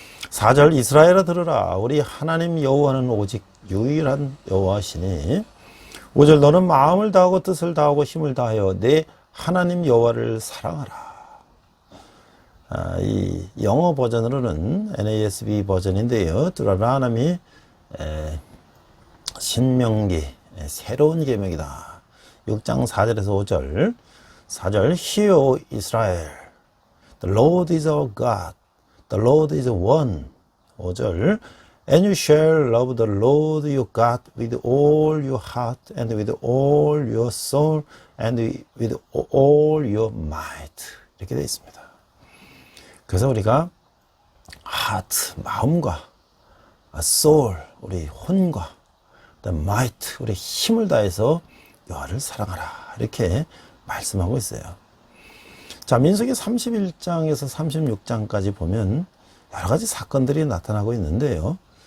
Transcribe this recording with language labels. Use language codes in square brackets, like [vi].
[ko] 4절, 이스라엘아 들으라, 우리 하나님 여호와는 오직 유일한 여호와시니 5절, 너는 마음을 다하고 뜻을 다하고 힘을 다하여 내 하나님 여호와를 사랑하라. 이 영어 버전으로는 NASB 버전인데요. 드라라남이 신명기 새로운 계명이다. 6장 4절에서 5절. [en] 4절, Hear, O Israel, the Lord is our God, the Lord is one. 5절, And you shall love the Lord your God with all your heart and with all your soul and with all your might. [ko] 이렇게 되어 있습니다. 그래서 우리가 heart, 마음과 soul, 우리 혼과 might, 우리 힘을 다해서 여호와를 사랑하라. 이렇게 말씀하고 있어요. 자, 민수기 31장에서 36장까지 보면 여러 가지 사건들이 나타나고 있는데요.